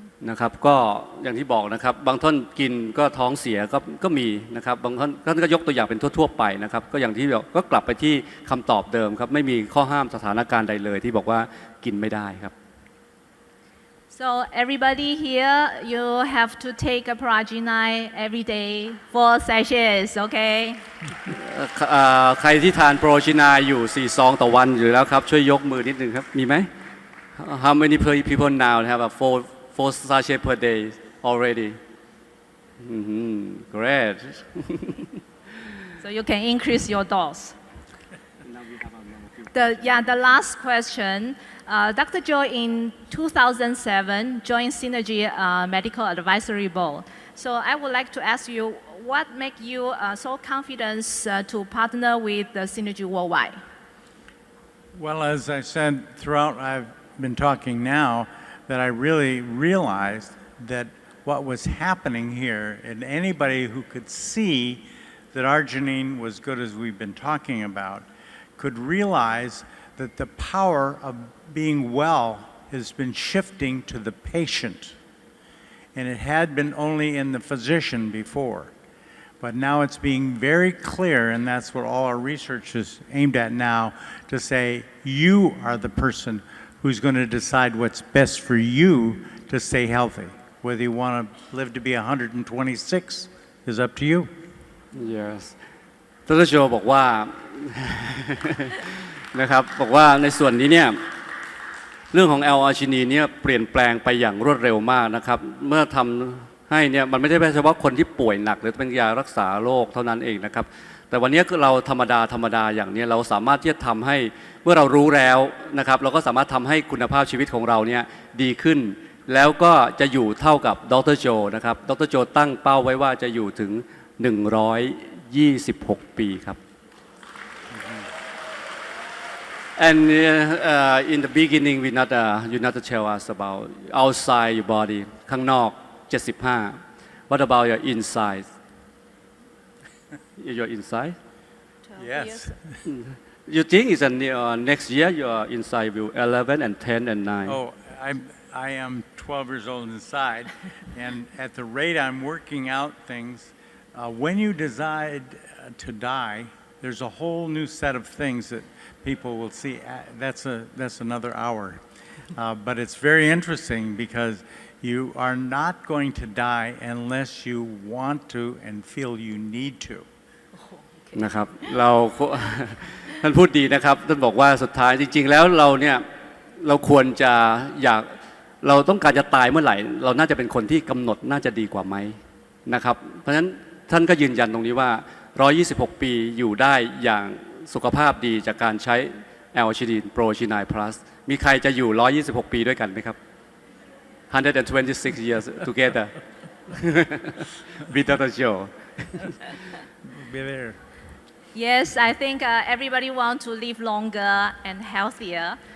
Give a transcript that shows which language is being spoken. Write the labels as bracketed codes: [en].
[th] นะครับก็อย่างที่บอกนะครับบางท่านกินก็ท้องเสียก็มีนะครับบางท่านก็ยกตัวอย่างเป็นทั่วๆไปนะครับก็อย่างที่บอกก็กลับไปที่คำตอบเดิมครับไม่มีข้อห้ามสถานการณ์ใดเลยที่บอกว่ากินไม่ได้ครับ [en] So everybody here, you have to take a progenine every day, 4 sachets, okay? [th] ใครที่ทานโปรชินายอยู่4ซองต่อวันอยู่แล้วครับช่วยยกมือนิดนึงครับมีไหม [en] How many people now have a 4 sachets per day already? Great. So you can increase your dose. The last question. Dr. Joe in 2007 joined Synergy Medical Advisory Board. So I would like to ask you, what make you so confident to partner with the Synergy Worldwide? Well, as I said throughout, I've been talking now, that I really realized that what was happening here, and anybody who could see that arginine was good as we've been talking about, could realize that the power of being well has been shifting to the patient. And it had been only in the physician before. But now it's being very clear, and that's what all our research is aimed at now, to say you are the person who's going to decide what's best for you to stay healthy. Whether you want to live to be 126 is up to you. [th] Yes ดร.โจบอกว่า นะครับบอกว่าในส่วนนี้เนี่ยเรื่องของแอลอาร์จินีนเนี่ยเปลี่ยนแปลงไปอย่างรวดเร็วมากนะครับเมื่อทำให้เนี่ยมันไม่ใช่เฉพาะคนที่ป่วยหนักหรือเป็นยารักษาโรคเท่านั้นเองนะครับแต่วันนี้เราธรรม ดาอย่างนี้เราสามารถที่จะทำให้เมื่อเรารู้แล้วนะครับเราก็สามารถทำให้คุณภาพชีวิตของเราเนี่ยดีขึ้นแล้วก็จะอยู่เท่ากับดร.โจนะครับดร.โจตั้งเป้าไว้ว่าจะอยู่ถึง126 ปีครับ [en] And in the beginning you not tell us about outside your body [th] ข้างนอก75 [en] What about your inside [th] your inside [en] Yes. You think is next year your inside will 11 and 10 and 9 Oh, I am 12 years old inside, and at the rate I'm working out things, when you decide to die, there's a whole new set of things that people will see. That's another hour. But it's very interesting because you are not going to die unless you want to and feel you need to. [th] นะครับเรา ท่านพูดดีนะครับท่านบอกว่าสุดท้ายจริงๆแล้วเราเนี่ยเราควรจะเราต้องการจะตายเมื่อไหร่เราน่าจะเป็นคนที่กำหนดน่าจะดีกว่าไหมนะครับเพราะฉะนั้นท่านก็ยืนยันตรงนี้ว่า126 ปีอยู่ได้อย่างสุขภาพดีจากการใช้แอลชินีนโปรชินายพลัสมีใครจะอยู่126 ปีด้วยกันไหมครับ [en] 126 years together with Dr. Joe Be there. Yes, I think everybody wants to live longer and healthier.